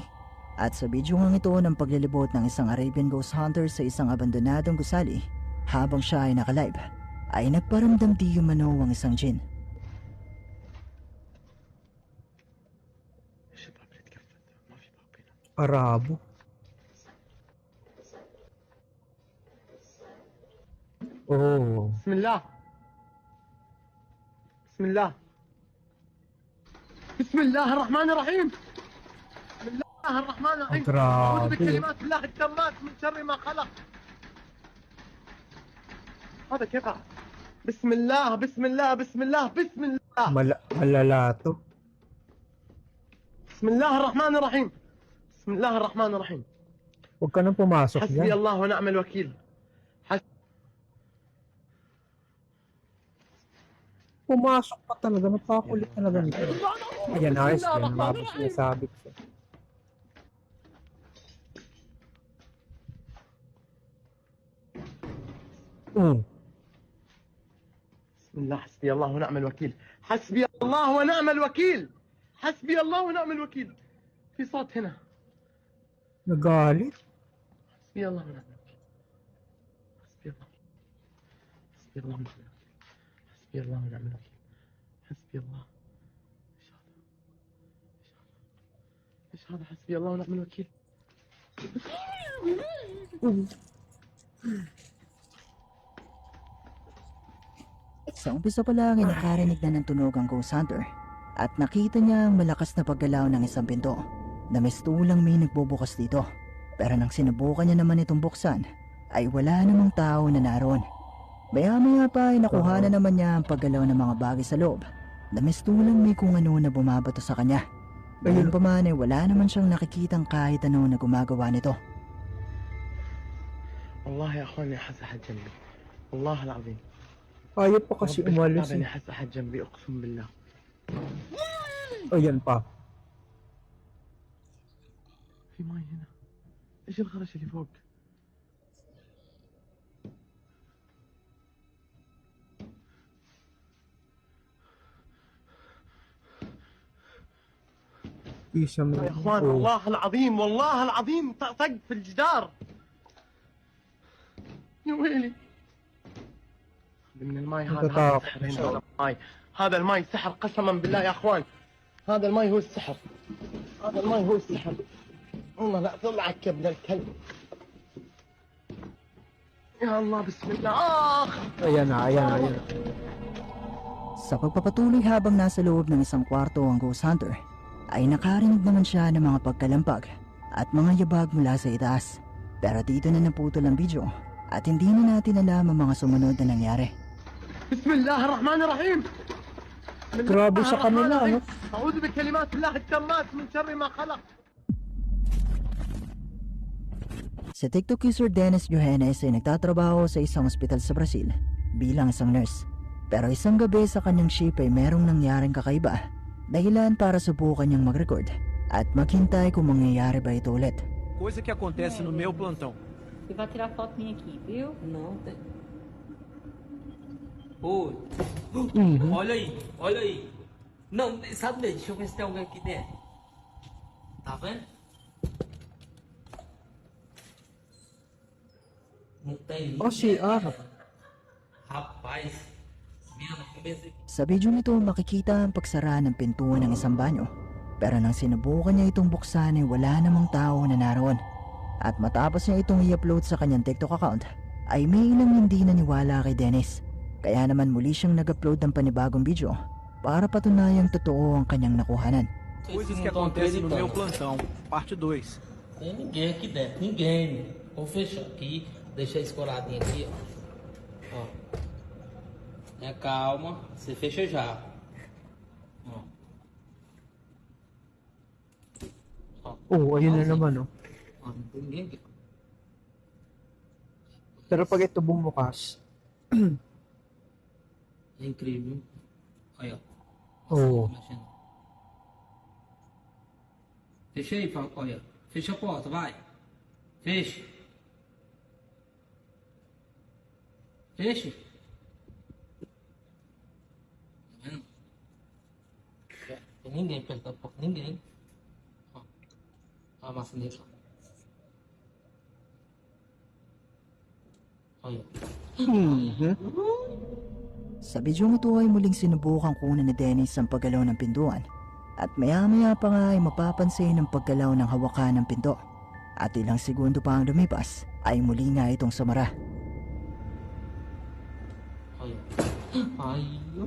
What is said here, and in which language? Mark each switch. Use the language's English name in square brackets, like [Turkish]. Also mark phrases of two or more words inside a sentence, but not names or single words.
[Filipino] At sa bidyong ito ng paglilibot ng isang [English] Arabian Ghost Hunter [Filipino] sa isang abandonadong gusali habang siya ay nakalive, ay nagparamdam di umano ang isang jin. Arabo. Oh. [Arabic] بسم الله بسم الله بسم الله الرحمن الرحيم بسم الله الرحمن الرحيم أعوذ بكلمات الله التامات من شر ما خلق هذا كيف بسم الله بسم الله بسم الله بسم الله [Filipino] Malala to. [Arabic] بسم الله الرحمن الرحيم بسم الله الرحمن الرحيم [Filipino] Huwag ka nang pumasok [Arabic] حسبي [Filipino] yan. [Arabic] الله ونعم الوكيل [Filipino] Pumasok pa talaga. Napakulit talaga nito. Ayan, ayos. Yan, mabos na sabi ko. [Arabic] بسم الله حسبي الله ونعم الوكيل حسبي الله ونعم الوكيل حسبي الله ونعم الوكيل في صوت هنا [Filipino] Nagalit. [Arabic] حسبي الله ونعم الوكيل حسبي الله حسبي الله ونعم الوكيل حسبي الله ايش هذا حسبي الله ونعم الوكيل [Filipino] Sa umpisa pa lang ay nakarinig na ng tunog ang [English] Ghost Hunter [Filipino] at nakita niya ang malakas na paggalaw ng isang pinto na mistulang may nagbubukas dito. Pero nang sinubukan niya naman itong buksan ay wala namang tao na naroon. Maya-maya pa ay nakuha na naman niya ang paggalaw ng mga bagay sa loob na mistulang may kung ano na bumabato sa kanya. Gayun pa man ay wala naman siyang nakikitang kahit ano na gumagawa nito. [Arabic] والله يا اخواني احس احد جنبي. والله العظيم. [Filipino] Ayaw pa kasi [Arabic] رب [Filipino] umalis [Arabic] الكتاب [Filipino] eh. [Arabic] احس احد جنبي اقسم بالله. [Filipino] Ayan pa. [Arabic] في ماي هنا. ايش الخرش اللي فوق؟ [Filipino] Isa mo. [Arabic] يا اخوان والله العظيم والله العظيم طق في الجدار. يا ويلي. من الماي هذا تتعب. سحر هنا، هذا الماي. هذا الماي سحر قسما بالله يا اخوان. هذا الماي هو السحر. هذا الماي هو السحر. والله لا طلعك يا ابن الكلب. يا الله بسم الله. [Filipino] Ayan na, ayan na, ayan na. Sa pagpapatuloy habang nasa loob ng isang kwarto ang [English] ghost hunter, [Filipino] ay nakarinig naman siya ng mga pagkalampag at mga yabag mula sa itaas. Pero dito na naputol ang video at hindi na natin alam ang mga sumunod na nangyari. [Arabic] بسم الله الرحمن الرحيم. بسم الله [Filipino] Grabe sa [Arabic] الرحمن [Filipino] kanila, [Arabic] الرحيم. [Filipino] ano? [Arabic] أعوذ بكلمات الله التامات من شر ما خلق. [Filipino] Si [English] TikTok user [Filipino] Dennis Johannes ay nagtatrabaho sa isang ospital sa Brazil bilang isang nurse. Pero isang gabi sa kanyang shift ay merong nangyaring kakaiba, dahilan para subukan niyang mag-record at maghintay kung mangyayari ba ito ulit. [Portuguese] Coisa que acontece no meu plantão. Você vai tirar foto minha aqui, viu? Não, tem. Ô, olha aí, olha aí. Não, sabe, deixa eu ver se tem alguém aqui dentro. Tá vendo? Não tem Oh, CR. Rapaz, minha cabeça. [Filipino] Sa video nito makikita ang pagsara ng pintuan ng isang banyo. Pero nang sinubukan niya itong buksan ay wala namang tao na naroon. At matapos niya itong i-upload sa kanyang [English] TikTok account, [Filipino] ay may ilang hindi naniwala kay Dennis. Kaya naman muli siyang nag-upload ng panibagong video para patunayang totoo ang kanyang nakuhanan. [Portuguese] Coisas que acontecem no meu plantão. Parte 2. Tem ninguém aqui dentro, ninguém. Vou fechar aqui, deixar escoradinho aqui, ó. Ó. Tenha calma, você fecha já. Ó. [Filipino] Oh, ayun na naman, oh. [Portuguese] Ó, não tem ninguém aqui. [Filipino] Pero pag ito bumukas, [Portuguese] É incrível. Aí, ó. [Filipino] oh, [Portuguese] Mexendo. Fecha aí, olha. Fecha a porta, vai. Fecha. Fecha. Tá vendo? Tem ninguém perto da porta, ninguém. Ó. Ó a maçaneta. Olha. [Filipino] Sa bidyong ito ay muling sinubukan kunan ni Dennis ang paggalaw ng pintuan. At maya-maya pa nga ay mapapansin ang paggalaw ng hawakan ng pinto. At ilang segundo pa ang lumipas ay muli nga itong sumara. [Portuguese] Olha. Ai, ai.